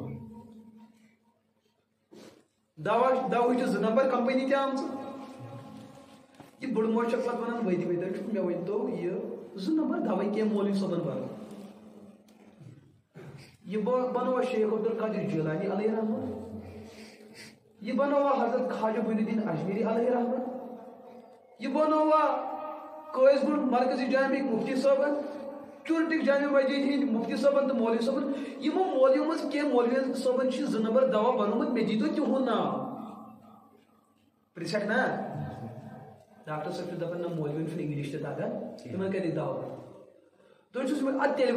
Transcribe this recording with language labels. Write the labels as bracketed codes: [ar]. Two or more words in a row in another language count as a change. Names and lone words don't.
[ks] دوا 2 نمبر کمپنی تہ آمژ یہ بڑ موج چھِ پتہٕ ونان ؤتھۍ ؤتھۍ مےٚ ؤنۍتو یہ 2 نمبر دوا کیٚنٛہہ مولوی صٲبن بنو یہ بنوا شیخ عبدالقادر جیلانی علیہ رحمت یہ بنوا حضرت خواجہ معین الدین اجمیری علیہ رحمت یہ بنوا قیس گڑھ مرکزی جامع مفتی صٲبن چورٹک جامع مسجد ہند مفتی صٲبن تو مولوی صٲبن یمو مولویو مز کینٛہہ مولوی صٲبن چھ 2 نمبر دوا بنومت مےٚ دیٖتو تِہُنٛد ناو پرژھکھ نا ڈاکٹر صٲب چھُ دپان نہ مولوین چھُنہٕ انگلش تہِ تگان تِمن کتہِ دوا تُہۍ چھُس ادٕ تیٚلہِ